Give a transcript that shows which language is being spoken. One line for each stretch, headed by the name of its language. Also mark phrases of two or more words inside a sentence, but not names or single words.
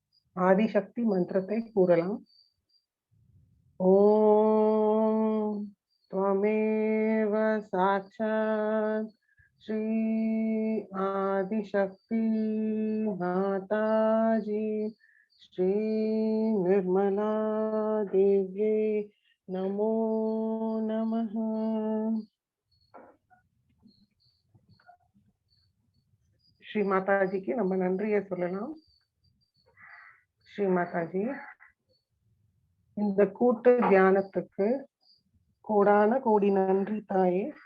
Tamil: ஆதிசக்தி மந்திரத்தை கூறலாம்.
Sanskrit: ஓம் त्वमेव साक्षात् श्री आदिशक्ति माताजी श्री निर्मला देव्ये नमो नमः.
Tamil: ஸ்ரீ மாதாஜிக்கு நம்ம நன்றியை சொல்லலாம். ஸ்ரீ மாதாஜி, இந்த கூட்டு தியானத்துக்கு கோடான கோடி நன்றி தாயே.